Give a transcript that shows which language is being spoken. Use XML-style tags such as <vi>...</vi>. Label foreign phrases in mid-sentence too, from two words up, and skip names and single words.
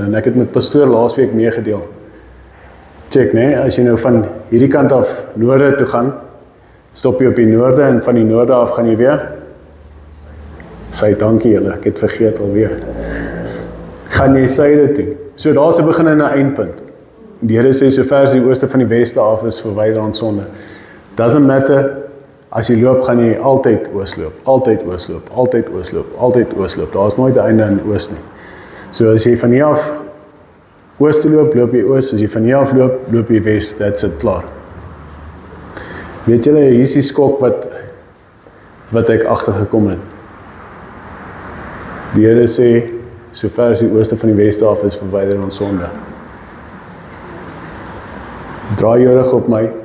<af>En ek het met pastoor laasweek meegedeel. Check, nee, as jy nou van hierdie kant af noorde toe gaan, stop jy op die noorde en van die noorde af gaan jy weer. Sy dankie julle, ek het vergeet alweer. Gaan jy suide toe. So daar's 'n begin en 'n eindpunt. Die Here sê so ver as die ooste van die weste af is, verwyder ons sonde.</af> <en>Doesn't matter,</en> <af>as jy loop gaan jy altyd oosloop, altyd oosloop, altyd oosloop, altyd oosloop. Daar's nooit 'n einde in oos nie. So as jy van hier af oos toe loop, loop jy oos, as jy van hier af loop, loop jy wes,</af> <en>that's it,</en> <af>klaar. Weet julle, hier is die skok wat ek agtergekom het. Die Here sê, so ver as die ooste van die weste af is, verwyder ons sonde. Draai jou rug op my.</af>